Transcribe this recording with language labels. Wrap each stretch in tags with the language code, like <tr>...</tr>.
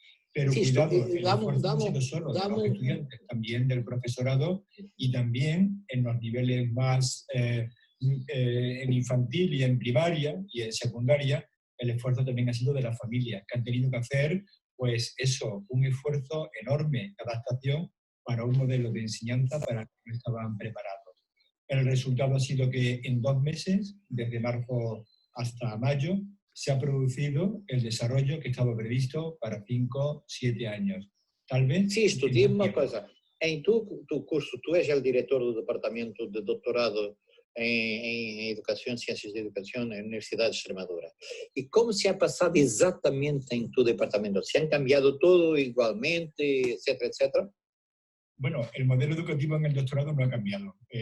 <es>Pero sí, cuidado, el esfuerzo no ha sido solo de los estudiantes, también del profesorado y también en los niveles más en infantil y en primaria y en secundaria, el esfuerzo también ha sido de las familias, que han tenido que hacer, pues eso, un esfuerzo enorme de adaptación para un modelo de enseñanza para el que no estaban preparados. El resultado ha sido que en 2 meses, desde marzo hasta mayo, se ha producido el desarrollo que estaba previsto para 5, 7 años. Tal vez... Sí, dime</es> <pt>uma coisa. Em tu curso, tu és o diretor do departamento de doutorado em Educação e Ciências de Educação na Universidade de Extremadura. E como se ha passado exatamente em tu departamento?</pt> <es>¿Se han cambiado todo igualmente, etcétera, etcétera? Bueno, el modelo educativo en el doctorado no ha cambiado.</es>